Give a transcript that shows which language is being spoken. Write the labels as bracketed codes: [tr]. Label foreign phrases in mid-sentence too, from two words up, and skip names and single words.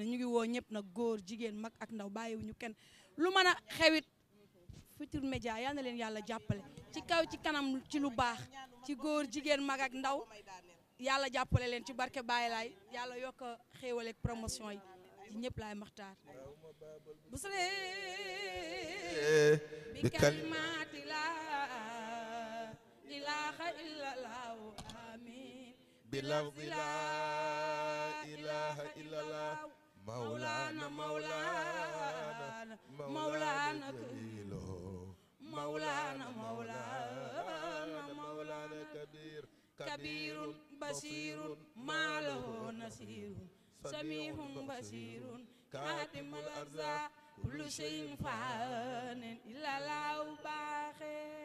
[wo] ñu ngi woo ñëpp nag góor jigéen mag ak ndaw bàyyiwuñu kenn lu mën a xewit Futurs Médias yal na leen yàlla jàppale ci kaw ci kanam ci lu baax ci góor jigéen mag ak ndaw yàlla jàppale leen ci barke Baay Laay yàlla yokk xéewal ak promotion yi ci ñëpp laay maxtaar busle bi [ar] كلمة لا إله إلا الله [wo] amin [ar] بلفظ لا إله إلا الله مولانا مولانا مولانا مولانا مولانا مولانا كبير كبير بصير ما له نصير سميع بصير كاتم الأرزاق كل شيء فان إلا الله باخر